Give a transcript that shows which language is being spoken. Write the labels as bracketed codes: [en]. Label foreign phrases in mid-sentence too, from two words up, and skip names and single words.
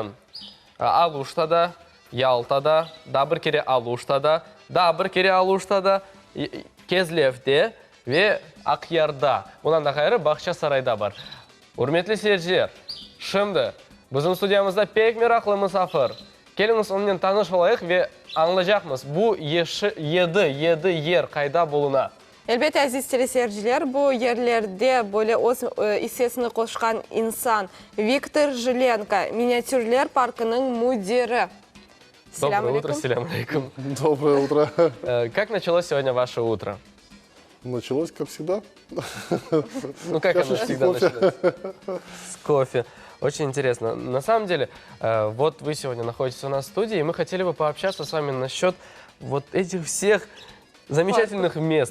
[crh] Aluş'ta, Yalta'da, daha bir kere Aluş'ta, daha bir kere Aluş'ta, Kezlev'de ve Akyar'da. Bundan da gayrı Bahçesaray'da var. Hürmetli seyirciler, şimdi bizim stüdyamızda pek meraklı misafir. Geliniz onunla tanış olayıq ve anlayacağımız bu 7 yer kayda buluna. Elbette aziz teleseyirciler, bu yerlerde böyle öz hissesini koşkan insan Viktor Жиленко, Minyatürler Parkı'nın müdürü. [ru] Доброе утро, [ar] سلام عليكم. [ru] Доброе утро. Как началось сегодня ваше утро? Началось, как всегда. Ну, как оно всегда начинается? С кофе. Очень интересно. На самом деле, вот вы сегодня находитесь у нас в студии, и мы хотели бы пообщаться с вами насчет вот этих всех замечательных мест.